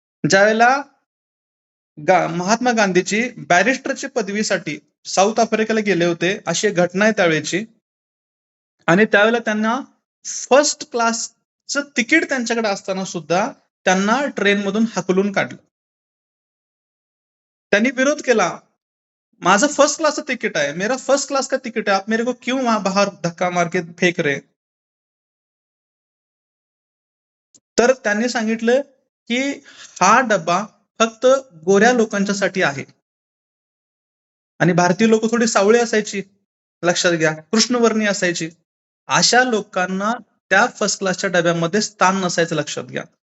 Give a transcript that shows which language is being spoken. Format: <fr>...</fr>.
<mr>ज्यावेळेला महात्मा गांधीची बॅरिस्टरची पदवीसाठी साऊथ आफ्रिकेला गेले होते, अशी एक घटना आहे त्यावेळेची. आणि त्यावेळेला त्यांना फर्स्ट क्लासचं तिकीट त्यांच्याकडे असताना सुद्धा त्यांना ट्रेनमधून हाकलून काढलं. त्यांनी विरोध केला. माझं फर्स्ट क्लासचं तिकीट आहे,</mr> <hi>मेरा फर्स्ट क्लास का तिकीट है, आप मेरे को क्यों वहां बाहर धक्का मार के फेक रहे.</hi> <mr>तर त्यांनी सांगितलं की हा डब्बा फक्त गोऱ्या लोकांच्यासाठी आहे. आणि भारतीय लोक थोडी सावळी असायची लक्षात घ्या, कृष्णवर्णी असायची. अशा लोकांना त्या फर्स्ट क्लासच्या डब्यामध्ये स्थान नसायचं लक्षात घ्या.</mr>